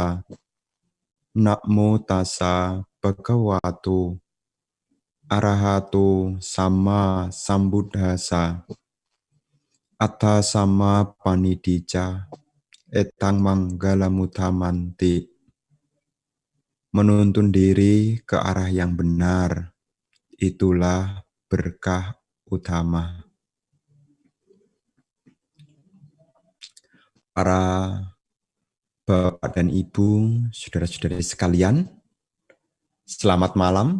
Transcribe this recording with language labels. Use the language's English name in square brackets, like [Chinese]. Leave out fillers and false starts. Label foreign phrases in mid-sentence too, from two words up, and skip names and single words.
[Pali] Namo tassa bhagavato arahato sama sambuddhassa. Atta sama panidija etang manggalamuttamanti. [Indonesian] Menuntun diri ke arah yang benar, itulah berkah utama. Para Bapak dan Ibu, saudara-saudari sekalian, selamat malam.